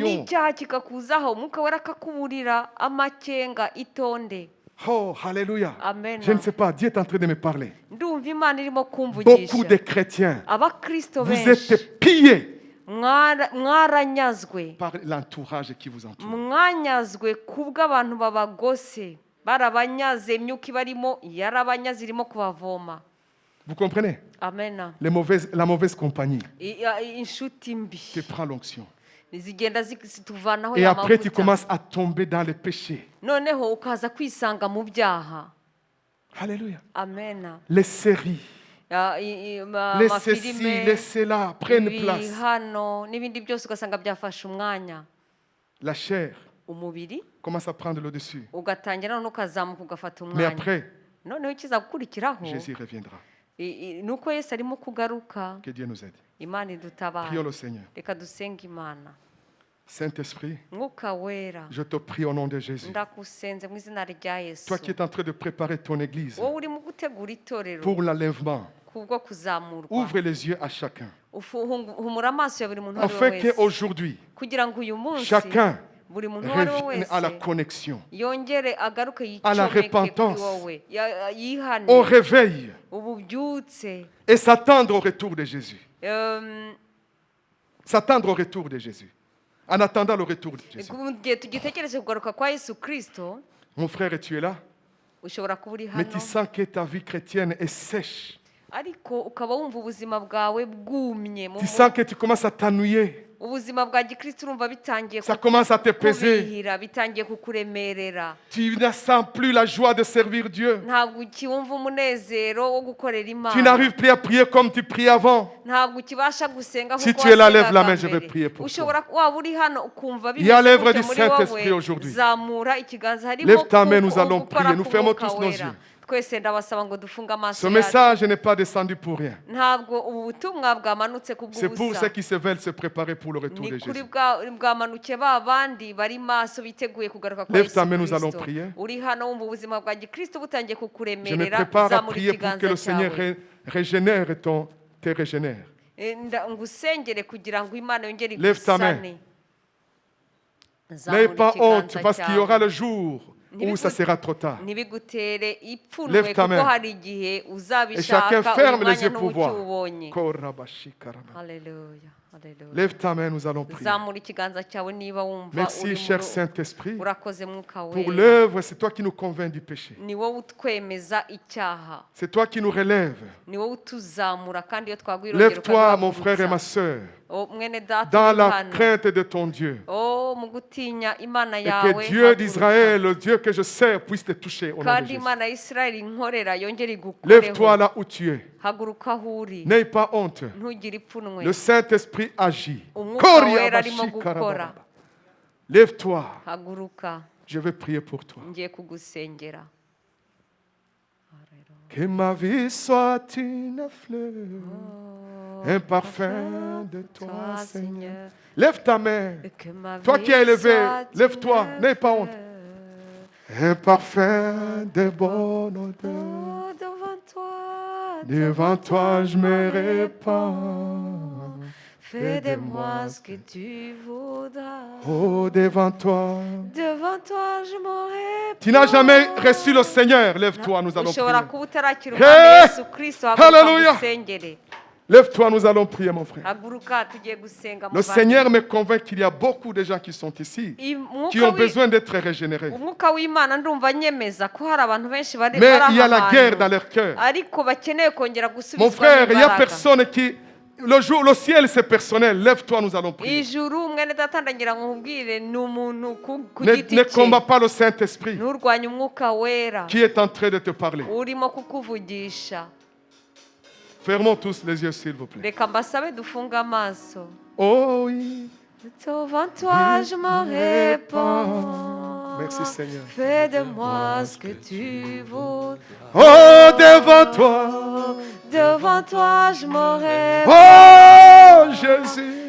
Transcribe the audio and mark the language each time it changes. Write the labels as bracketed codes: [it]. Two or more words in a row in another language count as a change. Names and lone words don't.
[rw] n'icyaha kikakuzaho umwuka wera akakuburira amakenga itonde. [fr] Oh, alléluia. Amen. Je ne sais pas, Dieu est en train de me parler. [rw] Ndumva Imana irimo [fr] Beaucoup [rw] kumvugisha. [fr] de chrétiens, [rw] Abakristo [fr] vous [rw] benshi [fr] êtes pillés [rw] mwaranyazwe, [fr] par l'entourage qui vous entoure. [rw] mwanyazwe kubw'abantu babagose, barabanyaze, imyuka ibarimo yarabanyaze irimo kubavoma. [fr] Vous comprenez? [rw] Amena. [fr] La mauvaise compagnie [rw] Inshuti mbi [fr] te prend l'onction. [rw] zigenda zituvanaho [fr] Et après, tu [rw] y'amavuta, [fr] commences à tomber dans les péchés. [rw] noneho ukaza kwisanga mu byaha. [fr] Alléluia. [rw] Amena. [fr] Les séries, les ceci, [rw] amafilime, [fr] les cela prennent place. [rw] ibihano n'ibindi byose ugasanga byafashe umwanya. [fr] La chair [rw] Umubiri [fr] commence à prendre le dessus. [rw] ugatangira noneho ukazamuka ugafata [fr] Mais [rw] umwanya. [fr] après, [rw] Noneho ikiza gukurikiraho [fr] Jésus reviendra. [rw] ni uko Yesu arimo kugaruka. [fr] Que Dieu nous aide. [rw] Imana idutabara. [fr] Prions le Seigneur. [rw] Reka dusenge Imana. [fr] Saint-Esprit, [rw] Mwuka wera, [fr] je te prie au nom de Jésus. [rw] ndakusenze mu izina rya Yesu. [fr] Toi qui es en train de préparer ton église [rw] wowe urimo gutegura itorero [fr] pour l'enlèvement, [rw] kubwo kuzamurwa. [fr] ouvre les yeux à chacun. [rw] Humura amaso ya buri muntu uwo ari we [fr] Afin [rw] wese [fr] qu'aujourd'hui, [rw] kugira ngo uyu munsi [fr] chacun [rw] buri muntu uwo ari we [fr] revienne à la [rw] wese [fr] connexion, [rw] yongere agaruke [fr] à la [rw] yicomeke kuri [fr] repentance, [rw] wowe, yihane, [fr] au réveil [rw] ububyutse, [fr] et s'attendre au retour de Jésus. em, S'attendre au retour de Jésus. En attendant le retour de Jésus. [rw] mu gihe tugitegereje kugaruka kwa Yesu Kristo. [fr] Mon frère, tu es là? [rw] ushobora kuba uri [fr] mais tu [rw] hano [fr] sens que ta vie chrétienne est sèche. [rw] ariko ukaba wumva ubuzima bwawe bwumye [fr] Tu sens que tu commences à t'ennuyer. [rw] ubuzima bwa gikristo urumva bitangiye [fr] Ça commence à te peser. [rw] kubihira bitangiye kukuremerera [fr] Tu ne sens plus la joie de servir Dieu. [rw] ntabwo ukiwumva umunezero wo gukorera [fr] Tu [rw] imana [fr] n'arrives plus à prier comme tu priais avant. [rw] ntabwo ukibasha gusenga [fr] Si [rw] nk'uko [fr] tu es là, lève la [rw] wasengaga [fr] main, je vais [rw] mbere. [fr] prier pour toi. [rw] ushobora waba uri hano ukumva [fr] Il y a [rw] bimeze [fr] l'œuvre [rw] gutya [fr] du [rw] muri [fr] Saint-Esprit [rw] wowe [fr] aujourd'hui. [rw] zamura ikiganza harimo [fr] Lève ta main, nous allons [rw] gukora [fr] prier. Nous fermons [rw] k'Umwuka [fr] tous nos [rw] Wera. [fr] yeux. [rw] twese ndabasaba ngo dufunge amaso [fr] Ce [rw] yacu [fr] message n'est pas descendu pour rien. [rw] ntabwo ubu butumwa bwamanutse [fr] C'est pour [rw] kubw'ubusa [fr] ceux qui se veulent se préparer pour le retour [rw] ni [fr] de [rw] kuri [fr] Jésus. [rw] bwamanuke ba bandi bari maso biteguye kugaruka kwa [fr] Lève [rw] Yesu [fr] ta main, nous allons [rw] Kristo [fr] prier. [rw] uri hano wumva ubuzima bwa gikristo butangiye [fr] Je me [rw] kukuremerera [fr] prépare à [rw] zamura [fr] prier pour que le [rw] ikiganza [fr] Seigneur [rw] cyawe [fr] régénère et te régénère. [rw] ngusengere kugira ngo imana yongere [fr] Lève ta main. [rw] igusane [fr] N'ayez pas honte [rw] ikiganza [fr] parce qu'il y aura [rw] cyawe. [fr] le jour où ça sera trop tard. [rw] ntibigutere ipfunwe [fr] Lève ta [rw] kuko [fr] main. [rw] hari igihe [fr] Et chacun [rw] uzabishaka uyu [fr] ferme les [rw] mwanya [fr] yeux pour voir. [rw] ntuwukiwubonye Korabashikarama. haleluya haleluya [fr] Lève ta main, nous allons prier. [rw] zamura ikiganza cyawe niba wumva [fr] Merci, [rw] uri [fr] cher [rw] mu- [fr] Saint-Esprit, [rw] urakoze mwuka [fr] pour [rw] wera [fr] l'œuvre. C'est toi qui nous convainc du péché. [rw] ni wowe utwemeza icyaha [fr] C'est toi qui nous relèves. [rw] ni wowe utuzamura kandi iyo twaguye urugero [fr] Lève-toi, mon frère et ma sœur, [rw] mwene data [fr] dans [rw] uri [fr] la [rw] hano [fr] crainte de ton Dieu. [rw] mu gutinya imana [fr] Et [rw] yawe [fr] que Dieu [rw] haguruka. [fr] d'Israël, le Dieu que je sers, puisse te toucher au nom de [rw] kandi [fr] Jésus. [rw] imana ya isirayeli inkorera yongere [fr] Lève-toi [rw] igukoreho [fr] là où tu es. [rw] haguruka aho uri [fr] N'aie pas honte. [rw] ntugire ipfunwe [fr] Le Saint-Esprit agit. [rw] umwuka wera arimo gukora [fr] Lève-toi. [rw] haguruka [fr] Je vais prier pour toi. [rw] ngiye kugusengera [fr] Que ma vie soit une fleur, un parfum de toi, Seigneur. Lève ta main. Que ma Toi vie qui es élevé, soit lève-toi, une n'aie pas honte. fleur. Un parfum de bonne odeur. Oh, Devant toi, je me répands. Fais de moi ce que tu voudras. Oh, devant toi. Devant toi, je m'en répands. Tu n'as jamais reçu le Seigneur. Lève-toi, nous allons [rw] ushobora [fr] prier. [rw] kuba utarakira Hey! umwami yesu kirisito haguruka Hallelujah! musengere [fr] Lève-toi, nous allons prier, mon frère. [rw] haguruka tugiye gusenga [fr] Le Seigneur me convainc qu'il y a beaucoup de gens qui sont ici, qui ont besoin d'être régénérés. [rw] umwuka w'imana ndumva nyemeza ko hari abantu benshi bari [fr] Mais il y a [rw] bari [fr] la guerre dans [rw] ahantu [fr] leur cœur. [rw] ariko bakeneye kongera [fr] Mon [rw] gusubizwamo [fr] frère, il n'y a [rw] imbaraga [fr] personne qui... Le ciel, c'est personnel. Lève-toi, nous allons prier. [rw] ijuru mwene data ndagira ngo nkubwire ni umuntu ku [fr] Ne [rw] giti cye [fr] combat pas le Saint-Esprit [rw] nturwanye umwuka wera [fr] qui est en train de te parler. [rw] urimo kukuvugisha [fr] Fermons tous les yeux, s'il vous plaît. [rw] reka mbasabe dufunge amaso [fr] Oh oui. devant toi je m'en répands. Merci, Seigneur. Fais de moi ce que tu veux. Oh, devant toi. Devant toi je m'en répands. Oh, Jésus.